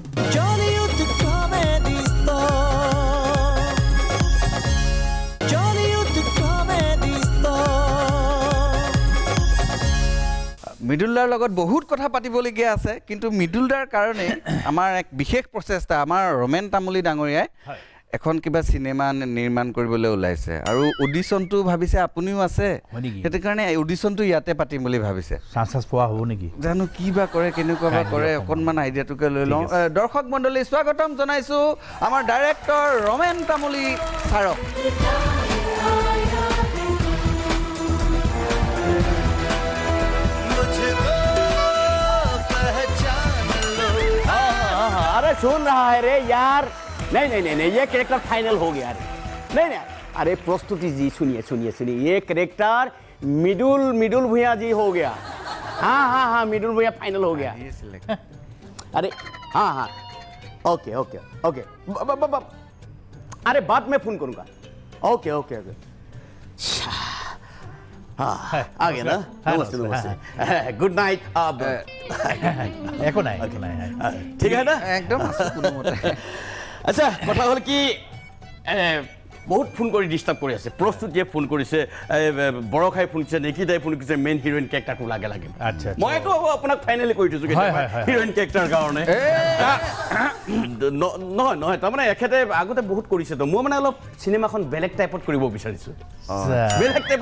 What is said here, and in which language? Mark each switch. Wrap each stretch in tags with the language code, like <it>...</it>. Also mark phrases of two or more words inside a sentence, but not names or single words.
<as>মৃদুলদাৰ লগত বহুত কথা পাতিবলগীয়া আছে কিন্তু মৃদুলদাৰ কাৰণে আমাৰ এক বিশেষ প্ৰচেষ্টা আমাৰ ৰমেন তামুলী ডাঙৰীয়াই এখন কিবা চিনেমা নিৰ্মাণ কৰিবলৈ ওলাইছে আৰু অডিশ্যনটো ভাবিছে আপুনিও আছে সেইটো কাৰণে অডিশ্যনটো ইয়াতে পাতিম বুলি ভাবিছে চান্স পোৱা হ'ব নেকি জানো কি বা কৰে কেনেকুৱা বা কৰে অকণমান আইডিয়াটোকে লৈ লওঁ দৰ্শক মণ্ডলী স্বাগতম জনাইছোঁ আমাৰ ডাইৰেক্টৰ ৰমেন তামুলী ছাৰক</as> <hi>अरे सुन रहा है रे यार नहीं नहीं नहीं नहीं ये</hi> <en>character final</en> <hi>हो गया रे नहीं नहीं अरे प्रस्तुति जी सुनिए सुनिए सुनिए ये कैरेक्टर मिडुल भुइया जी हो गया हाँ हाँ हाँ मिडुल भुइया फाइनल हो गया अरे हाँ हाँ ओके ओके ओके अरे बाद में फोन करूँगा ओके ओके ओके हाँ आ गया ना नमस्ते नमस्ते</hi> <en>good night</en> <hi>अब</hi> <as>একো নাই</as> <hi>ठीक है ना</hi> <as>একদম আচ্ছা কথা হ'ল কি বহুত ফোন কৰি ডিস্টার্ব কৰি আছে প্ৰস্তুতিয়ে ফোন কৰিছে বৰখাই ফোন কৰিছে নেকিদাই ফোন কৰিছে</as> <en>main heroine</en> <as>কেৰেক্টাৰটো লাগে লাগে আচ্ছা মইতো আপোনাক ফাইনেলি কৈ দিছোঁ</as> <en>heroine character</en> <as>কাৰণে নহয় নহয় তাৰমানে এখেতে আগতে বহুত কৰিছে তো মই মানে অলপ চিনেমাখন বেলেগ টাইপত কৰিব বিচাৰিছোঁ বেলেগ টাইপত</as>